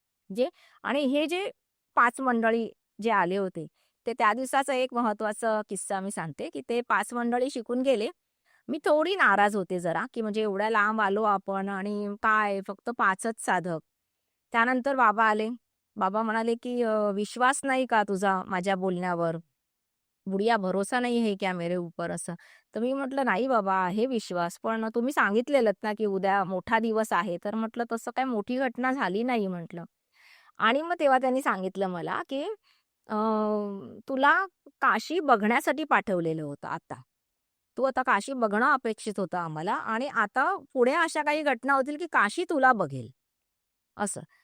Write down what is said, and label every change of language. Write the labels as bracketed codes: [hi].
[mr] जे आणि हे जे 5 मंडळी जे आले होते, ते त्या दिवसाचा एक महत्त्वाचा किस्सा मी सांगते, की ते 5 मंडळी शिकून गेले. मी थोडी नाराज होते जरा, की म्हणजे एवढ्या लांब आलो आपण आणि काय फक्त 5च साधक. त्यानंतर बाबा आले. बाबा म्हणाले, की विश्वास नाही का तुझा माझ्या बोलण्यावर? [hi] बुढ़िया भरोसा नहीं है क्या मेरे ऊपर असं. [mr] तर मी म्हटलं, "नाही बाबा, आहे विश्वास, पण तुम्ही सांगितलेलंत ना, की उद्या मोठा दिवस आहे." तर म्हटलं, "तसं काही मोठी घटना झाली नाही," म्हटलं. आणि मग तेव्हा त्यांनी सांगितलं मला, की "अ, तुला काशी बघण्यासाठी पाठवलेलं होतं आता. तू आता काशी बघणं अपेक्षित होतं आम्हाला आणि आता पुढे अशा काही घटना होतील, की काशी तुला बघेल." असं.